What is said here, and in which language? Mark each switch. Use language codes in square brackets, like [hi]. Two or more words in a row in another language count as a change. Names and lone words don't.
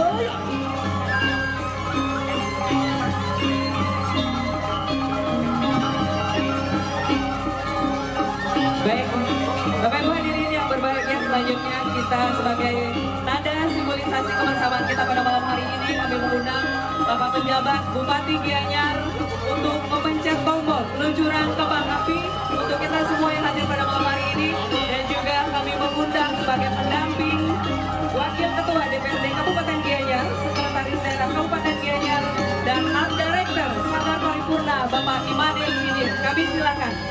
[id] Baik, Bapak Ibu hadirin yang berbahagia, selanjutnya kita sebagai tanda simbolisasi kebersamaan kita pada malam hari ini, kami mengundang Bapak Penjabat Bupati Gianyar untuk memencet tombol peluncuran kembang api untuk kita semua yang hadir pada malam hari ini, dan juga kami mengundang sebagai pendamping Wakil Ketua DPRD Kabupaten Gianyar, Sekretaris Daerah Kabupaten Gianyar, dan [en] Art Director [id] Sanggar Paripurna Bapak Imade Sidir. Kami silakan.